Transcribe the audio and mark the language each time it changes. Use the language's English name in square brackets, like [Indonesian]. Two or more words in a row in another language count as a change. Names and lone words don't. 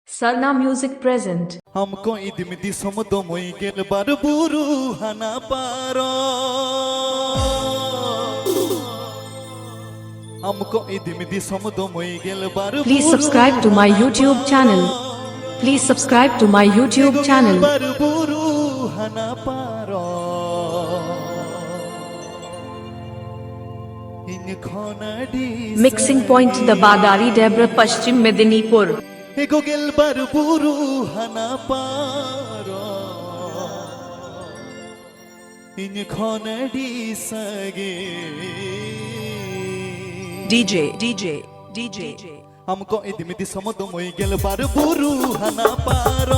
[English] Sarna Music present. [Santali] हमको इदमिदी समदो मोई गेल बार बुरु हना पारो हमको इदमिदी समदो मोई गेल बार [English] Please subscribe to my YouTube channel. Please subscribe to my YouTube channel. [Santali] बार बुरु हना पारो इन खोनाडी [English] Mixing point Dabadari Debra Paschim Medinipur. [Santali] ego gel bar buru hana paro in khonadi sage DJ हमको इदमिदी समदो मोई गेल बार बुरु हना पारो